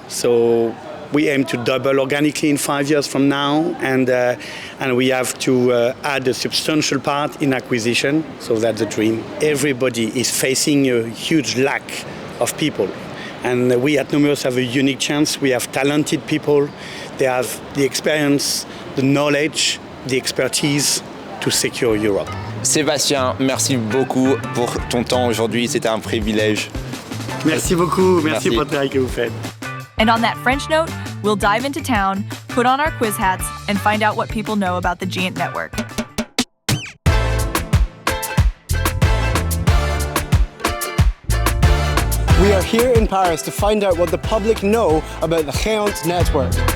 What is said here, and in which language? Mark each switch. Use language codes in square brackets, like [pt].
[en] So we aim to double organically in 5 years from now, and we have to add a substantial part in acquisition. So that's the dream. Everybody is facing a huge lack of people, and we at Nomios have a unique chance. We have talented people. They have the experience, the knowledge, the expertise to secure Europe. [fr] Sébastien, merci beaucoup pour ton temps aujourd'hui. C'était un privilège. Merci beaucoup. Merci pour le travail que vous faites. [en] And on that French note, we'll dive into town, put on our quiz hats, and find out what people know about the GÉANT network. We are here in Paris to find out what the public know about the GÉANT network.